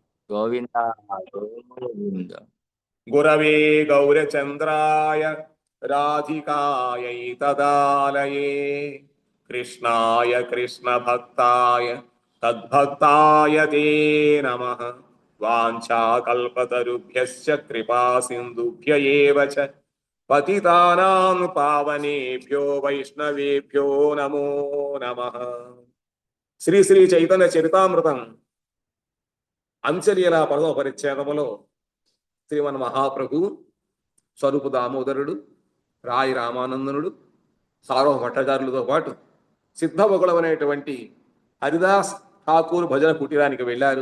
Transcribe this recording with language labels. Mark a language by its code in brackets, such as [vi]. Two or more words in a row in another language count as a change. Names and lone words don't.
[sa] गोविन्द गोविन्द. गुरवे गौरचन्द्राय राधिकायै तदालये कृष्णाय कृष्णभक्ताय तद्भक्ताय ते नमः. वाञ्छाकल्पतरुभ्यश्च कृपा सिन्धुभ्य एव च पतितानां पावनेभ्यो वैष्णवेभ्यो नमो नमः. [te] శ్రీ శ్రీ చైతన్య చరితామృతం అంచలీల పదవ పరిచ్ఛేదములో శ్రీమన్ మహాప్రభు స్వరూపు దామోదరుడు, రాయి రామానందనుడు, సార్వ భట్టాచార్యులతో పాటు సిద్ధవకులం అనేటువంటి హరిదాస్ ఠాకూర్ భజన కుటీరానికి వెళ్ళారు.